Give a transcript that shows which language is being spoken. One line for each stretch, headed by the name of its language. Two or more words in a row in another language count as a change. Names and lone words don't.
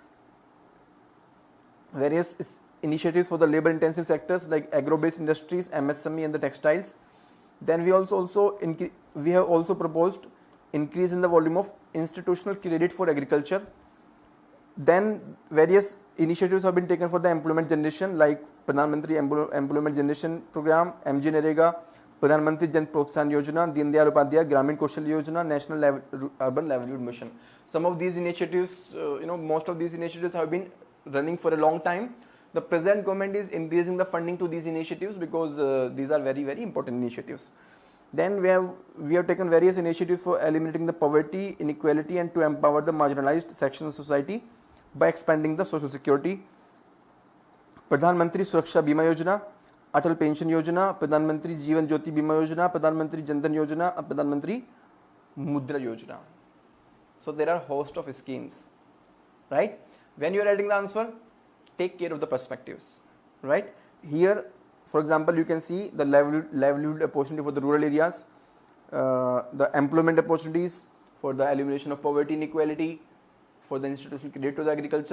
English: Various initiatives for the labor intensive sectors like agro-based industries, MSME and the textiles. Then we have also proposed increase in the volume of institutional credit for agriculture. Then various initiatives have been taken for the employment generation, like Pradhan Mantri Employment Generation Program, MG Narega, Pradhan Mantri Jan Protsahan Yojana, Deen Dayal Upadhyaya Gramin Kaushal Yojana, National Urban Livelihood Mission. Some of these initiatives, most of these initiatives have been running for a long time. The present government is increasing the funding to these initiatives because these are very, very important initiatives. Then we have taken various initiatives for eliminating the poverty, inequality and to empower the marginalized sections of society by expanding the social security. Pradhan Mantri Suraksha Bima Yojana, Atal Pension Yojana, Pradhan Mantri Jeevan Jyoti Bima Yojana, Pradhan Mantri Jan Dhan Yojana, and Pradhan Mantri Mudra Yojana. So there are a host of schemes, right? When you are writing the answer, take care of the perspectives, right? Here, for example, you can see the livelihood opportunity for the rural areas, the employment opportunities for the elimination of poverty inequality, for the institutional credit to the agriculture.